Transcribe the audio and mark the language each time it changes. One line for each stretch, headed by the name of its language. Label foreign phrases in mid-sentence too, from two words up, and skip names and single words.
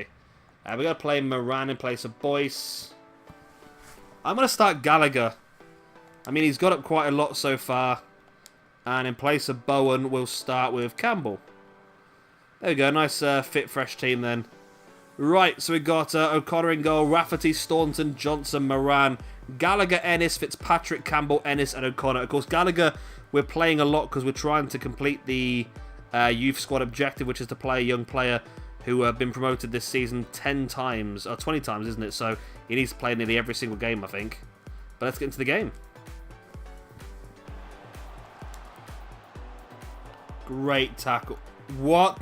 English: We're going to play Moran in place of Boyce. I'm going to start Gallagher. I mean, he's got up quite a lot so far. And in place of Bowen, we'll start with Campbell. There we go. Nice fit, fresh team then. Right, so we got O'Connor in goal, Rafferty, Staunton, Johnson, Moran, Gallagher, Ennis, Fitzpatrick, Campbell, Ennis, and O'Connor. Of course, Gallagher, we're playing a lot because we're trying to complete the youth squad objective, which is to play a young player who have been promoted this season 10 times, or 20 times, isn't it? So he needs to play nearly every single game, I think. But let's get into the game. Great tackle. What?